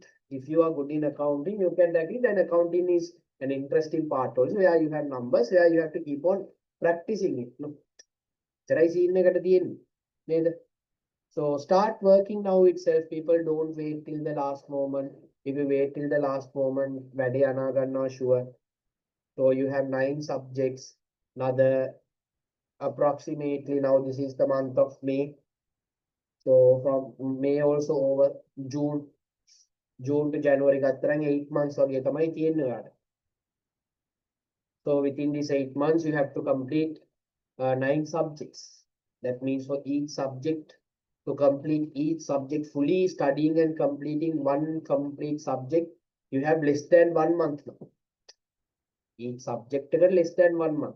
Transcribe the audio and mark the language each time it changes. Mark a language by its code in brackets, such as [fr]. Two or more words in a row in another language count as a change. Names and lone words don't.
[en] If you are good in accounting, you can tackle it. And accounting is an interesting part also, where you have numbers, where you have to keep on practicing it. No? So start working now itself. People don't wait till the last moment. If you wait till the last moment, [si] වැඩේ අනා ගන්නවා sure. [en] So you have 9 subjects. Another approximately, now this is the month of May. So from May also over, June to January ගත්තරන් 8 months [si] වගේ තමයි තියෙන්නේ ඔයාලට. [en] So within these 8 months, you have to complete 9 subjects. That means for each subject, to complete each subject fully, studying and completing one complete subject, you have less than 1 month now. Each subject is less than 1 month.